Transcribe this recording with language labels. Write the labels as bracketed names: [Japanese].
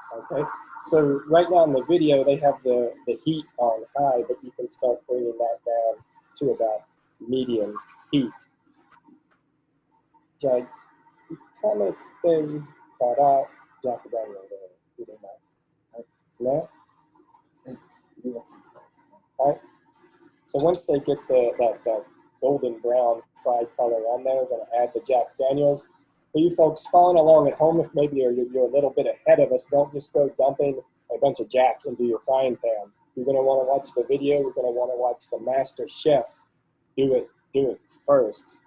[English] Okay, so right now in the video they have the heat on high, but you can start bringing that down to about medium heat. [Japanese] じゃあ炒めてからジャックダニエルを入れます。ね。 [English] Right. So once they get that golden brown fried color on there, we're going to add the Jack Daniels. For you folks following along at home, if maybe you're a little bit ahead of us, don't just go dumping a bunch of Jack into your frying pan. You're going to want to watch the video. You're going to want to watch the master chef do it first.